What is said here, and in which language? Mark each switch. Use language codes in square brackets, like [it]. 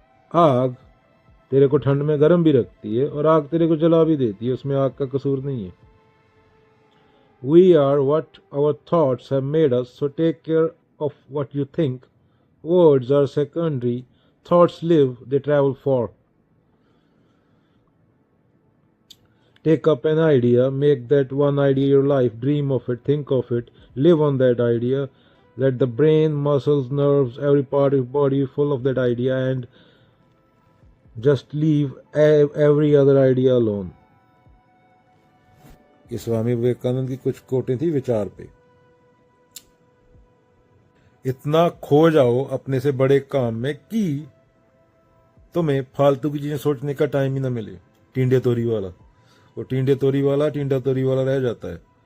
[hi] आग तेरे को ठंड में गर्म भी रखती है और आग तेरे को जला भी देती है, उसमें आग का कसूर नहीं है। [en] We are what our thoughts have made us, so take care of what you think. Words are secondary, thoughts live, they travel far. Take up an idea, make that one idea your life, dream of it, think of it, live on that idea. Let the brain, muscles, nerves, every part of your body full of that idea, and just leave every other idea alone. [hi] ये स्वामी विवेकानंद की कुछ कोटें थी विचार पे। इतना खो जाओ अपने से बड़े काम में कि तुम्हें फालतू की चीजें सोचने का टाइम ही ना मिले। टींडे तोरी वाला, वो टींडा तोरी वाला रह जाता है।